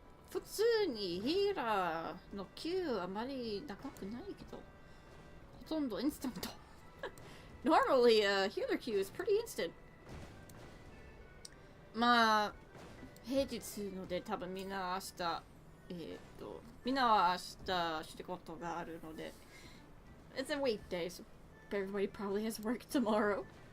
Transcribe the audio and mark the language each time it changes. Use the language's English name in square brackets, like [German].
[Japanese] 普通にヒーラーの Q あまり長くないけど、とんどインスタント。 [English] Normally, healer queue is pretty instant. [Japanese] まあ、平日ので多分みんな明日、みんなは明日仕事があるので、 [English] It's a weekday, so everybody probably has work tomorrow.